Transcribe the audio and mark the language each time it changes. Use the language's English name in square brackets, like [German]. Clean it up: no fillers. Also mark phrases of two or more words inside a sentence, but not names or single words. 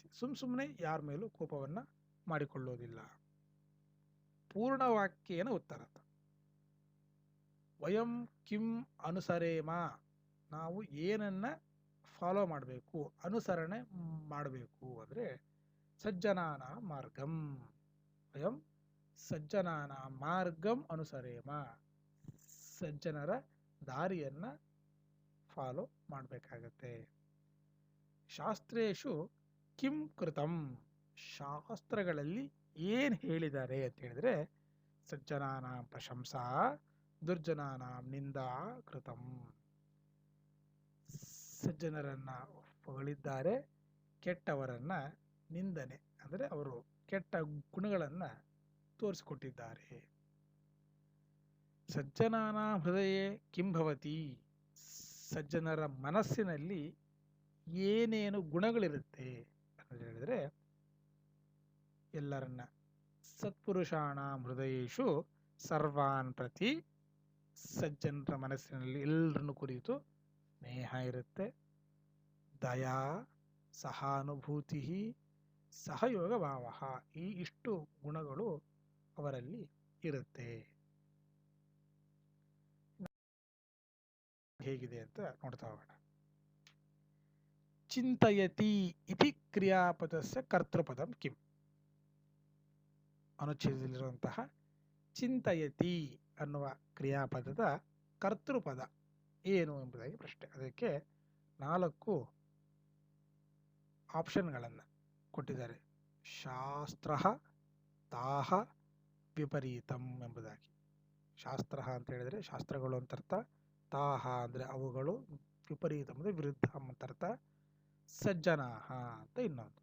[Kannada] ಸುಮ್ಮನೆ ಯಾರ ಮೇಲೂ ಕೋಪವನ್ನು ಮಾಡಿಕೊಳ್ಳುವುದಿಲ್ಲ. [Sanskrit] ಪೂರ್ಣವಾಕ್ಯೇನ ಉತ್ತರ. ವಯಂ ಕಿಂ ಅನುಸರೇಮ. [Kannada] ನಾವು ಏನನ್ನ ಫಾಲೋ ಮಾಡಬೇಕು, ಅನುಸರಣೆ ಮಾಡಬೇಕು ಅಂದರೆ [Sanskrit] ಸಜ್ಜನಾನ ಮಾರ್ಗಂ. ವಯಂ ಸಜ್ಜನಾನ ಮಾರ್ಗಂ ಅನುಸರೇಮ. [Kannada] ಸಜ್ಜನರ ದಾರಿಯನ್ನು ಫಾಲೋ ಮಾಡಬೇಕಾಗತ್ತೆ. [Sanskrit] ಶಾಸ್ತ್ರೇಷು ಕಿಂ ಕೃತಂ. [Kannada] ಶಾಸ್ತ್ರಗಳಲ್ಲಿ ಏನು ಹೇಳಿದ್ದಾರೆ ಅಂತ ಹೇಳಿದರೆ [Sanskrit] ಸಜ್ಜನಾನಾಂ ಪ್ರಶಂಸಾ ದುರ್ಜನಾನಾಂ ನಿಂದಾ ಕೃತಂ. [Kannada] ಸಜ್ಜನರನ್ನು ಹೊಗಳಿದ್ದಾರೆ, ಕೆಟ್ಟವರನ್ನ ನಿಂದನೆ ಅಂದರೆ ಅವರು ಕೆಟ್ಟ ಗುಣಗಳನ್ನು ತೋರಿಸಿಕೊಟ್ಟಿದ್ದಾರೆ. [Sanskrit] ಸಜ್ಜನಾನಾಂ ಹೃದಯೇ ಕಿಂ ಭವತಿ. [Kannada] ಸಜ್ಜನರ ಮನಸ್ಸಿನಲ್ಲಿ ಏನೇನು ಗುಣಗಳಿರುತ್ತೆ ಅಂತ ಹೇಳಿದರೆ ಎಲ್ಲರನ್ನ [Sanskrit] ಸತ್ಪುರುಷಾಣಾಂ ಹೃದಯೇಶು ಸರ್ವಾನ್ ಪ್ರತಿ. [Kannada] ಸಜ್ಜನರ ಮನಸ್ಸಿನಲ್ಲಿ ಎಲ್ಲರನ್ನು ಕುರಿತು ಸ್ನೇಹ ಇರುತ್ತೆ, ದಯಾ, ಸಹಾನುಭೂತಿ, ಸಹಯೋಗ ಭಾವ, ಈ ಇಷ್ಟು ಗುಣಗಳು ಅವರಲ್ಲಿ ಇರುತ್ತೆ. ಹೇಗಿದೆ ಅಂತ ನೋಡ್ತಾ ಹೋಗೋಣ. [Sanskrit] ಚಿಂತಯತಿ ಇತಿ ಕ್ರಿಯಾಪದಸ್ಯ ಕರ್ತೃಪದಂ ಕಿಂ? [Kannada] ಅನುಚ್ಛೇದದಲ್ಲಿರುವಂತಹ ಚಿಂತಯತಿ ಅನ್ನುವ ಕ್ರಿಯಾಪದದ ಕರ್ತೃಪದ ಏನು ಎಂಬುದಾಗಿ ಪ್ರಶ್ನೆ. ಅದಕ್ಕೆ 4 ಆಪ್ಷನ್ಗಳನ್ನು ಕೊಟ್ಟಿದ್ದಾರೆ. ಶಾಸ್ತ್ರ, ತಾಹ, ವಿಪರೀತಂ ಎಂಬುದಾಗಿ. ಶಾಸ್ತ್ರ ಅಂತ ಹೇಳಿದರೆ ಶಾಸ್ತ್ರಗಳು ಅಂತ ಅರ್ಥ, ತಾಹ ಅಂದರೆ ಅವುಗಳು, ವಿಪರೀತ ಅಂದರೆ ವಿರುದ್ಧ ಅಂತ ಅರ್ಥ, ಸಜ್ಜನಾಹ ಅಂತ ಇನ್ನೊಂದು.